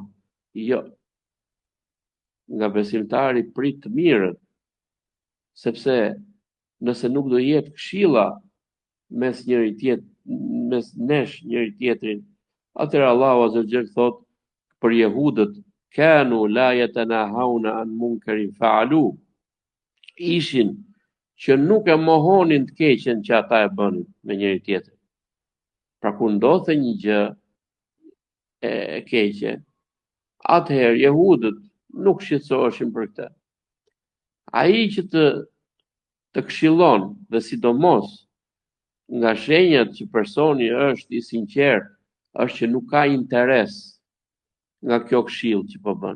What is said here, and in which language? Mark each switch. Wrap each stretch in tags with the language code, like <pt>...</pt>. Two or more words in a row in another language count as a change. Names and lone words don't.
<sq>Jo. Nga besimtari prit të mirët, sepse nëse nuk do jetë këshilla mes nesh njëri tjetrin, atëherë Allahu</sq> <ar>عز وجل</ar> <sq>thot për jehudët,</sq> <ar>كانوا لا يتناهون عن منكر فعلوه.</ar> <sq>Ishin që nuk e mohonin të keqen që ata e bënin me njëri tjetrin. Pra kur ndodhte një gjë e keqe, atëherë jehudët nuk shqetësoheshin për këtë. Ai që të këshillon dhe sidomos nga shenjat që personi është i sinqert, është që nuk ka interes nga kjo këshill që po bën.</sq>